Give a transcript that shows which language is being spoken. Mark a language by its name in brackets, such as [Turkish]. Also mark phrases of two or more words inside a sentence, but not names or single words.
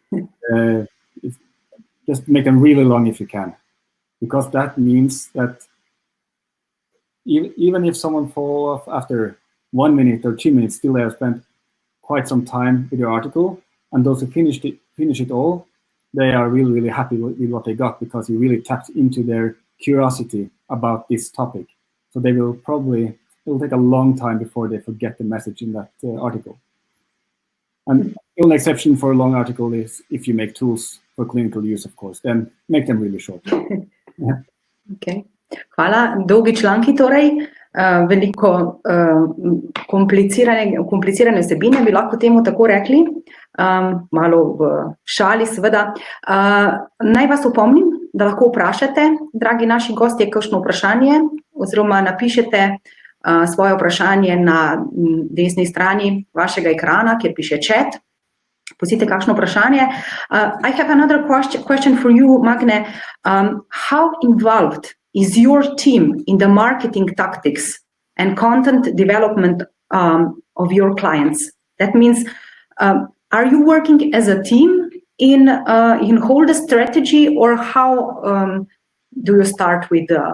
[English] Just make them really long if you can, because that means that even if someone falls off after 1 minute or 2 minutes, still they have spent quite some time with your article, and those who finish it all, they are really, really happy with what they got, because you really tapped into their curiosity about this topic. So they will probably, it will take a long time before they forget the message in that article. And the only exception for a long article is if you make tools for clinical use, of course, then make them really short. Yeah. [Slovenian] Okay. Hvala. Dolgi članki torej, veliko komplicirane vsebine, bi lahko temu tako rekli, malo v šali seveda. Naj vas opomnim, da lahko vprašate, dragi naši gostje, kakšno vprašanje, oziroma napišete svoje vprašanje na desni strani vašega ekrana, kjer piše chat. Pustite kakšno vprašanje. [English] I have another question for you, Magne. How involved is your team in the marketing tactics and content development of your clients? That means, are you working as a team in whole the strategy, or how do you start with?